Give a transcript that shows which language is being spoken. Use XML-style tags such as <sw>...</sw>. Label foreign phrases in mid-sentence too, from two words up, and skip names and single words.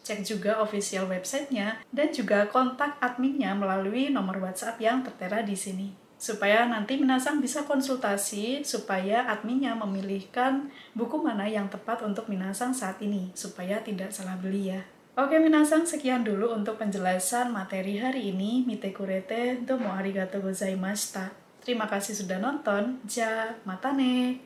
<id>Cek juga official websitenya dan juga kontak adminnya melalui nomor WhatsApp yang tertera di sini. Supaya nanti minasang bisa konsultasi supaya adminnya memilihkan buku mana yang tepat untuk minasang saat ini, supaya tidak salah beli ya. Oke minasang, sekian dulu untuk penjelasan materi hari ini.</id> <ja>見てくれて、どうもありがとうございました.</ja> <id>Terima kasih sudah nonton.</id> <ja>じゃ、またね.</ja>